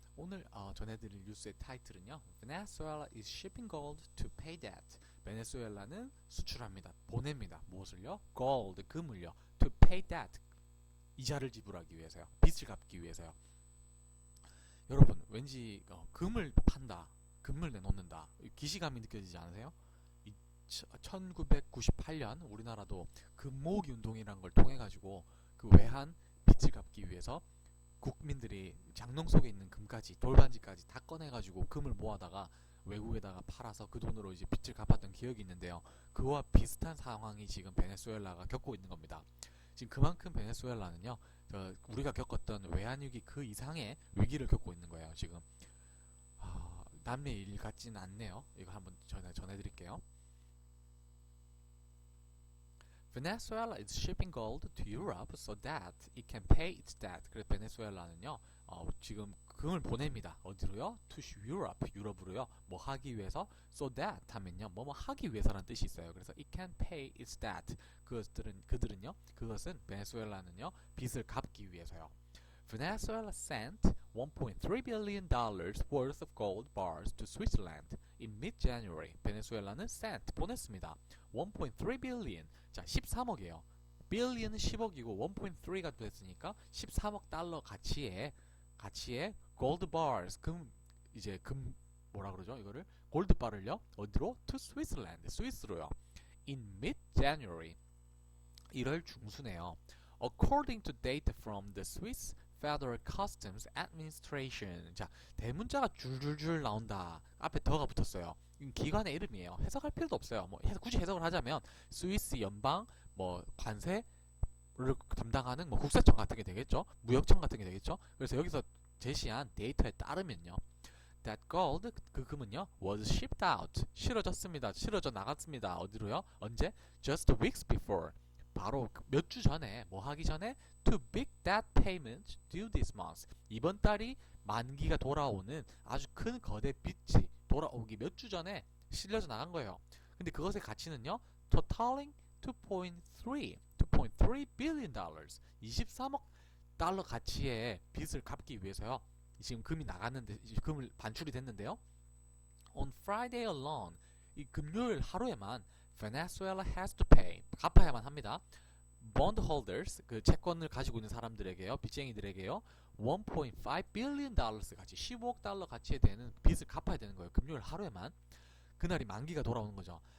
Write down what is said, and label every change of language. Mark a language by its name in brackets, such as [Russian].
[Korean] 오늘 전해드릴 뉴스의 타이틀은요. [English] Venezuela is shipping gold to pay debt. [Korean] 베네수엘라는 수출합니다. 보냅니다. 무엇을요? [English] gold, [Korean] 금을요. [English] to pay debt. [Korean] 이자를 지불하기 위해서요. 빚을 갚기 위해서요. 여러분, 왠지 금을 판다. 금을 내놓는다. 기시감이 느껴지지 않으세요? 1998년 우리나라도 금모으기 운동이라는 걸 통해 가지고 그 외환 빚을 갚기 위해서 국민들이 장롱 속에 있는 금까지 돌반지까지 다 꺼내가지고 금을 모아다가 외국에다가 팔아서 그 돈으로 이제 빚을 갚았던 기억이 있는데요. 그와 비슷한 상황이 지금 베네수엘라가 겪고 있는 겁니다. 지금 그만큼 베네수엘라는요, 우리가 겪었던 외환위기 그 이상의 위기를 겪고 있는 거예요. 지금 남의 일 같지는 않네요. 이거 한번 전해드릴게요. [English] Venezuela is shipping gold to Europe so that it can pay its debt. [Korean] 그래서 베네수엘라는요, 지금 금을 보냅니다. 어디로요? [English] To Europe, [Korean] 유럽으로요. 뭐 하기 위해서? [English] So that [Korean] 하면요, 뭐 하기 위해서라는 뜻이 있어요. 그래서 [English] it can pay its debt. [Korean] 그것은 베네수엘라는요, 빚을 갚기 위해서요. [English] Venezuela sent $1.3 billion worth of gold bars to Switzerland in mid-January. [Korean] 베네수엘라는 [English] sent, [Korean] 보냈습니다. [English] 1.3 billion, [Korean] 자 13억이에요. billion은 10억이고 1.3가 됐으니까 13억 달러 가치의 [English] gold bars, [Korean] 금 뭐라 그러죠? 이거를 골드 바를요. 어디로? [English] To Switzerland, 스위스로요. In mid-January, [Korean] 1월 중순에요. [English] According to data from the Swiss Federal Customs Administration. [Korean] 자, 대문자가 줄줄줄 나온다. 앞에 더가 붙었어요. 기관의 이름이에요. 해석할 필요도 없어요. 뭐 굳이 해석을 하자면 스위스 연방 관세를 담당하는 국세청 같은 게 되겠죠. 무역청 같은 게 되겠죠. 그래서 여기서 제시한 데이터에 따르면요. [English] That gold, [Korean] 그 금은요, [English] was shipped out. [Korean] 실어졌습니다. 실어져 나갔습니다. 어디로요? 언제? [English] Just weeks before. [Korean] 바로 몇 주 전에, 뭐 하기 전에? [English] To make that payment due this month. [Korean] 이번 달이 만기가 돌아오는 아주 큰 거대 빚이 돌아오기 몇 주 전에 실려져 나간 거예요. 근데 그것의 가치는요, [English] totaling 2.3 billion dollars. [Korean] 23억 달러 가치의 빚을 갚기 위해서요. 지금 금이 나갔는데, 금을 반출이 됐는데요. [English] On Friday alone, [Korean] 이 금요일 하루에만 [English] Venezuela has to pay, [Korean] 갚아야만 합니다. bondholders, 그 채권을 가지고 있는 사람들에게요, 빚쟁이들에게요, [English] 1.5 billion dollars [Korean] 가치, 15억 달러 가치에 되는 빚을 갚아야 되는 거예요. 금요일 하루에만. 그날이 만기가 돌아오는 거죠.